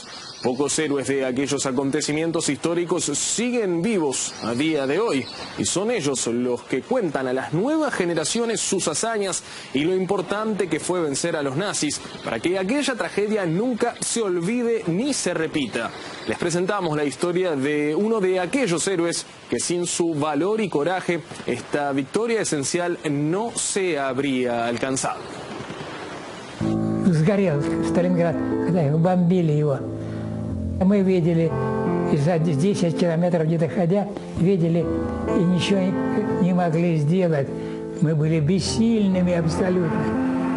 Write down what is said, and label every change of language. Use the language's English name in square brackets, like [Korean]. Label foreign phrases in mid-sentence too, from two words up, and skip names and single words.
[Spanish] Pocos héroes de aquellos acontecimientos históricos siguen vivos a día de hoy y son ellos los que cuentan a las nuevas generaciones sus hazañas y lo importante que fue vencer a los nazis para que aquella tragedia nunca se olvide ni se repita. Les presentamos la historia de uno de aquellos héroes que sin su valor y coraje esta victoria esencial no se habría alcanzado. [Russian] Сгорел Сталинград, когда его бомбили его. Мы видели, за 10 километров где-то ходя, видели и ничего не могли сделать. Мы были бессильными абсолютно.